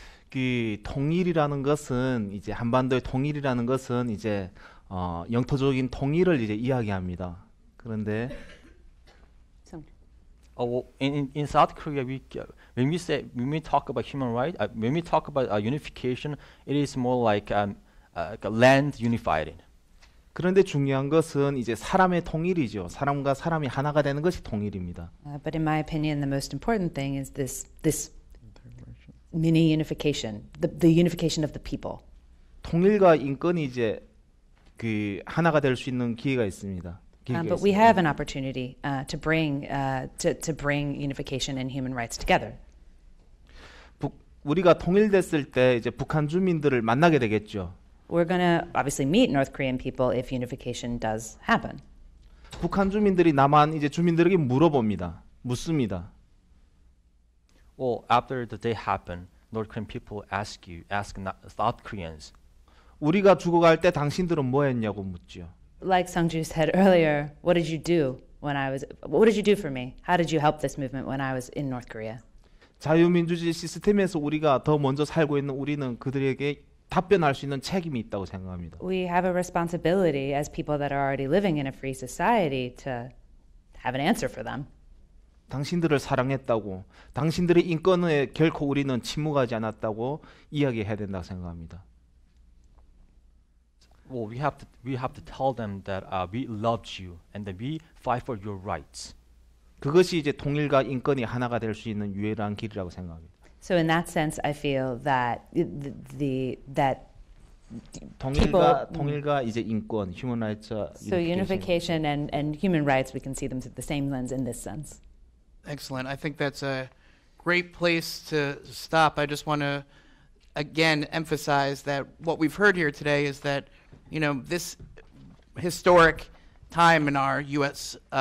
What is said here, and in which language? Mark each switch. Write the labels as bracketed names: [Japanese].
[Korean] 그 통일이라는 것은 이제 한반도의 통일이라는 것은 이제 영토적인 통일을 이제 이야기합니다. 그런데 [English] In South Korea, when we talk about human rights, when we talk about unification, it is more like land unified. [Korean] 그런데 중요한 것은 이제 사람의 통일이죠. 사람과 사람이 하나가 되는 것이 통일입니다. [English] But in my opinion, the most important thing is this mini unification, the unification of the people. [Korean] 통일과 인권이 이제 그 하나가 될 수 있는 기회가 있습니다. [English] But we have an opportunity to bring unification and human rights together. [Korean] 우리가 통일됐을 때 이제 북한 주민들을 만나게 되겠죠. [English] We're going to obviously meet North Korean people if unification does happen. [Korean] 북한 주민들이 남한 이제 주민들에게 묻습니다. [English] Well, after the day happened, North Korean people ask South Koreans. [Korean] 우리가 죽어갈 때 당신들은 뭐 했냐고 묻죠. [English] Like Sungju said earlier, what did you do for me? How did you help this movement when I was in North Korea? [Korean] 자유민주주의 시스템에서 우리가 더 먼저 살고 있는 우리는 그들에게 답변할 수 있는 책임이 있다고 생각합니다. [English] We have a responsibility as people that are already living in a free society to have an answer for them. [Korean] 당신들을 사랑했다고, 당신들의 인권에 결코 우리는 침묵하지 않았다고 이야기해야 된다고 생각합니다. [English] Well, we have to tell them that we loved you and that we fight for your rights. [Korean] 그것이 이제 통일과 인권이 하나가 될 수 있는 유일한 길이라고 생각합니다. [English] So in that sense, I feel that that [Korean] 통일과 이제 인권, human rights, [English] so unification and human rights, we can see them through the same lens in this sense. Excellent. I think that's a great place to stop. I just want to again emphasize that what we've heard here today is that, you know, this historic time in our U.S.